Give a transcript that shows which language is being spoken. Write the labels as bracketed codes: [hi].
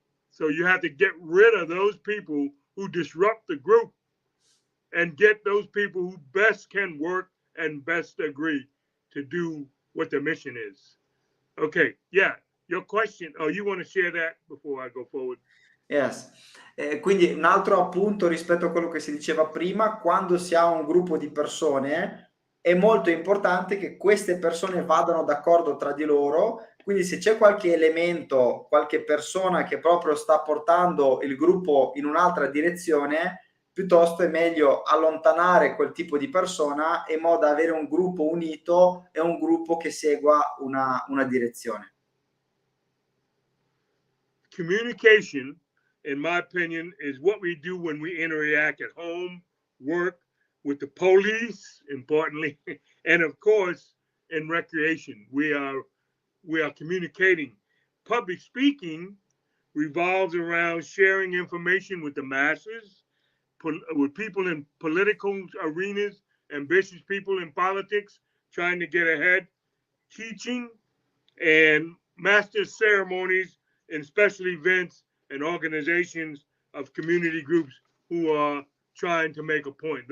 [en] So you have to get rid of those people who disrupt the group and get those people who best can work and best agree to do what the mission is. Okay, yeah, your question. Oh, you want to share that before I go forward? Yes. [it] Quindi un altro appunto rispetto a quello che si diceva prima, quando si ha un gruppo di persone è molto importante che queste persone vadano d'accordo tra di loro, quindi se c'è qualche elemento, qualche persona che proprio sta portando il gruppo in un'altra direzione, piuttosto è meglio allontanare quel tipo di persona in modo da avere un gruppo unito e un gruppo che segua una direzione. [en] Communication, in my opinion, is what we do when we interact at home, work, with the police, importantly, and of course, in recreation. We are communicating. Public speaking revolves around sharing information with the masses, with people in political arenas, ambitious people in politics trying to get ahead, teaching, and master ceremonies and special events and organizations of community groups who are trying to make a point.